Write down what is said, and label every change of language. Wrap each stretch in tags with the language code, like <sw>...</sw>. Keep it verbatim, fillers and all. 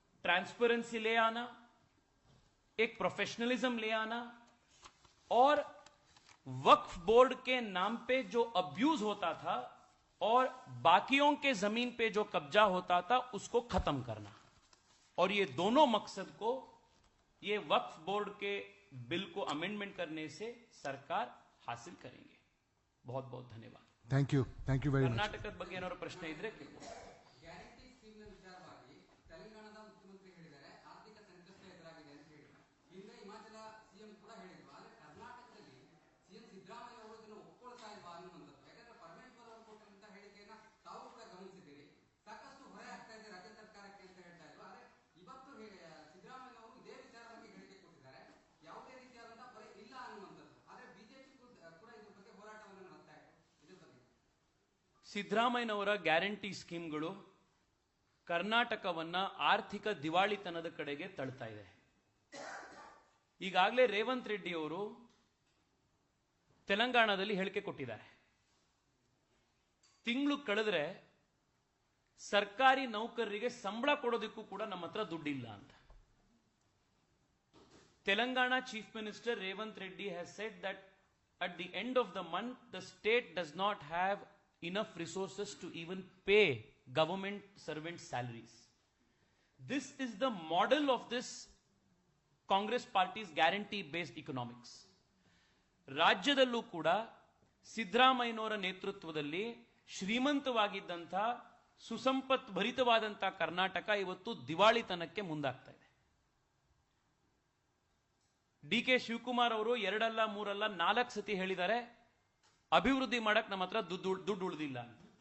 <hi>Transparency ले आना, एक प्रोफेशनलिज्म ले आना, और वक्फ बोर्ड के नाम पे जो अब्यूज होता था और बाकियों के जमीन पे जो कब्जा होता था उसको खत्म करना। और ये दोनों मकसद को ये वक्फ बोर्ड के बिल को अमेंडमेंट करने से सरकार हासिल करेंगे। बहुत बहुत धन्यवाद।</hi> <en>thank you thank you very much</en> <kn>ಕರ್ನಾಟಕದ ಬಗ್ಗೆ ಏನಾದ್ರು ಪ್ರಶ್ನೆ ಇದ್ರೆ ಕೇಳ್ಬೋದು. ಗ್ಯಾರಂಟಿ ಸ್ಕೀಮ್ನ ವಿಚಾರವಾಗಿ ತೆಲಂಗಾಣದ ಮುಖ್ಯಮಂತ್ರಿ ಹೇಳಿದ್ದಾರೆ, ಆರ್ಥಿಕ ಸಂಕಷ್ಟ ಎದುರಾಗಿದೆ ಅಂತ ಹೇಳಿ. ಹಿಂದೆ ಹಿಮಾಚಲ ಸಿಎಂ ಕೂಡ ಹೇಳಿದ್ರು. ಆದ್ರೆ ಕರ್ನಾಟಕದಲ್ಲಿ ಸಿಎಂ ಸಿದ್ದರಾಮಯ್ಯ ಅವರು ಇದನ್ನು ಒಪ್ಕೊಳ್ತಾ ಇಲ್ವಾ ಅನ್ನುವಂಥದ್ದು. ಯಾಕಂದ್ರೆ ಪರ್ಮನೆಂಟ್ ಪದವನ್ನು ಕೊಟ್ಟಂತ ಹೇಳಿಕೆಯನ್ನ ತಾವು ಕೂಡ ಗಮನಿಸಿದ್ದೀರಿ. ಸಾಕಷ್ಟು ಹೊರೆ ಆಗ್ತಾ ಇದೆ ರಾಜ್ಯ ಸರ್ಕಾರಕ್ಕೆ ಅಂತ ಹೇಳ್ತಾ ಇದ್ರು. ಆದ್ರೆ ಇವತ್ತು ಹೇಳಿ- ಸಿದ್ದರಾಮಯ್ಯ ಅವರು ಇದೇ ವಿಚಾರವಾಗಿ ಹೇಳಿಕೆ ಕೊಟ್ಟಿದ್ದಾರೆ. ಯಾವುದೇ ರೀತಿಯಾದಂತಹ ಹೊರೆ ಇಲ್ಲ ಅನ್ನುವಂಥದ್ದು. ಆದ್ರೆ ಬಿಜೆಪಿ ಕೂಡ ಇದ್ರ ಬಗ್ಗೆ ಹೋರಾಟವನ್ನು ನಡೆಸ್ತಾ ಇದೆ. ಇದ್ರ ಬಗ್ಗೆ ಸಿದ್ದರಾಮಯ್ಯನವರ ಗ್ಯಾರಂಟಿ ಸ್ಕೀಮ್ಗಳು ಕರ್ನಾಟಕವನ್ನ ಆರ್ಥಿಕ ದಿವಾಳಿತನದ ಕಡೆಗೆ ತಳ್ತಾ ಇದೆ. ಈಗಾಗಲೇ ರೇವಂತ್ ರೆಡ್ಡಿ ಅವರು ತೆಲಂಗಾಣದಲ್ಲಿ ಹೇಳಿಕೆ ಕೊಟ್ಟಿದ್ದಾರೆ. ತಿಂಗಳು ಕಳೆದ್ರೆ ಸರ್ಕಾರಿ ನೌಕರರಿಗೆ ಸಂಬಳ ಕೊಡೋದಕ್ಕೂ ಕೂಡ ನಮ್ಮ ಹತ್ರ ದುಡ್ಡಿಲ್ಲ ಅಂತ.</kn> <en>Telangana chief minister Revanth Reddy has said that at the end of the month, the state does not have enough resources to even pay government servant salaries. This is the model of this Congress party's guarantee-based economics.</en> <kn>ರಾಜ್ಯದಲ್ಲೂ ಕೂಡ ಸಿದ್ದರಾಮಯ್ಯನವರ ನೇತೃತ್ವದಲ್ಲಿ ಶ್ರೀಮಂತವಾಗಿದ್ದಂಥ ಸುಸಂಪತ್ ಭರಿತವಾದಂಥ ಕರ್ನಾಟಕ ಇವತ್ತು ದಿವಾಳಿತನಕ್ಕೆ ಮುಂದಾಗ್ತಾ ಇದೆ. D K Shivakumar ಅವರು ಎರಡಲ್ಲ ಮೂರಲ್ಲ ನಾಲ್ಕು ಸತಿ ಹೇಳಿದ್ದಾರೆ, ಅಭಿವೃದ್ಧಿ ಮಾಡಕ್ ನಮ್ಮ ಹತ್ರ ದುಡ್ಡು ದುಡ್ಡು ಉಳಿದಿಲ್ಲ ಅಂತ.</kn>